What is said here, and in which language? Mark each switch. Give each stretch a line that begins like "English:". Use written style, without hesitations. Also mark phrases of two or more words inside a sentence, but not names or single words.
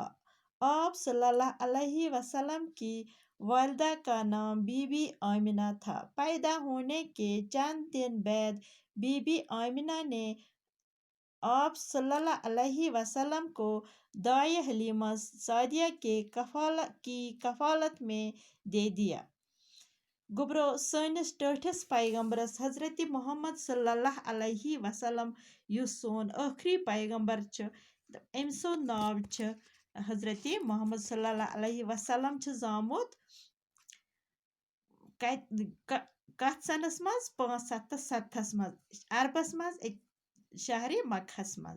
Urdu: آپ
Arabic: صلی اللہ علیہ وسلم
Urdu: کی والدہ کا نام بی بی آمنہ تھا۔ پیدا ہونے کے چند دن بعد بی بی آمنہ نے آپ
Arabic: صلی اللہ علیہ وسلم
Urdu: کو دائی حلیمہ سعدیہ کی کفالت میں دے دیا۔
Kashmiri: گبرو سٲنِس ٹٲٹھِس پیغمبرس حضرت محمد
Arabic: صلی اللہ علیہ وسلم
Kashmiri: یُس سون ٲخری پیغمبر چھُ، أمۍ سُنٛد ناو چھُ حضرت محمد
Arabic: صلی اللہ علیہ وسلم
Kashmiri: چھُ زامُت کتھ سنس منٛز 570 منٛز عربس منٛز شہرِ مکہس منٛز۔